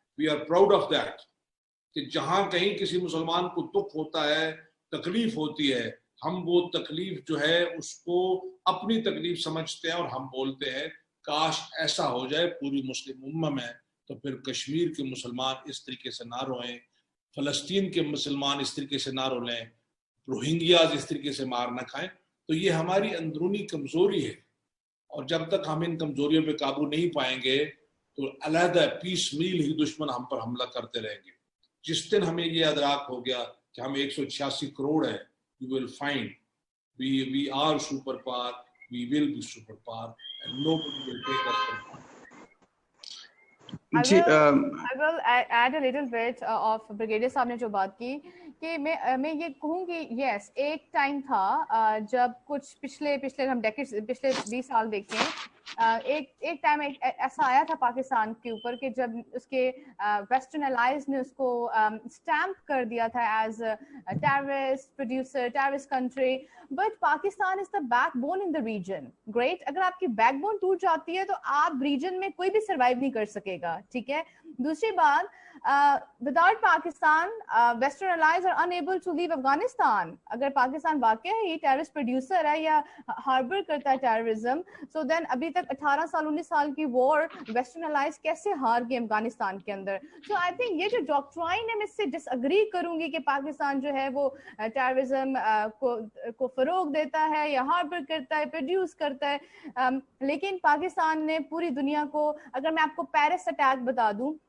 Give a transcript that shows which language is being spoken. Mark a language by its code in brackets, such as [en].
[en] we are proud of that [ur] کہ جہاں کہیں کسی مسلمان کو دکھ ہوتا ہے, تکلیف ہوتی ہے, ہم وہ تکلیف جو ہے اس کو اپنی تکلیف سمجھتے ہیں اور ہم بولتے ہیں کاش ایسا ہو جائے پوری مسلم امہ میں, تو پھر کشمیر کے مسلمان اس طریقے سے نہ روئیں, فلسطین کے مسلمان اس طریقے سے نہ رولیں, روہنگیاز اس طریقے سے مار نہ کھائیں. تو یہ ہماری اندرونی کمزوری ہے, اور جب تک ہم ان کمزوریوں پہ قابو نہیں پائیں گے تو علیحدہ پیس میل ہی دشمن ہم پر حملہ کرتے رہیں گے. جس دن ہمیں یہ ادراک ہو گیا کہ ہم 186 کروڑ ہیں, [en] you will find we are super power, we will be super power and nobody will take us from power. I will add a little bit of [ur] Brigadier صاحب نے جو بات کی کہ میں یہ کہوں کہ یس ایک ٹائم تھا جب کچھ پچھلے ہم پچھلے 20 سال دیکھیں, ایک ٹائم ایسا آیا تھا پاکستان کے اوپر کہ جب اس کے ویسٹرن الائز نے اس کو اسٹیمپ کر دیا تھا as terrorist producer, terrorist country. [en] But Pakistan is the backbone in the region. [ur] Great, اگر آپ کی بیک بون ٹوٹ جاتی ہے تو آپ ریجن میں کوئی بھی سروائیو نہیں کر سکے گا. ٹھیک ہے. دوسری بات, [en] without Pakistan, Western allies are unable to leave Afghanistan. [ur] اگر پاکستان واقع ہے یہ ٹیررسٹ پروڈیوسر ہے یا ہاربر کرتا ہے ٹیررزم, [en] so then [ur] ابھی تک 18 سال 19 سال کی وار ویسٹرن الائز کیسے ہار گئے افغانستان کے اندر. [en] so I think [ur] یہ جو ڈاکٹرائن ہے میں اس سے ڈس اگری کروں گی کہ پاکستان جو ہے وہ ٹیررزم کو فروغ دیتا ہے یا ہاربر کرتا ہے, پروڈیوس کرتا ہے. لیکن پاکستان نے پوری دنیا کو, اگر میں آپ کو پیرس اٹیک بتا دوں,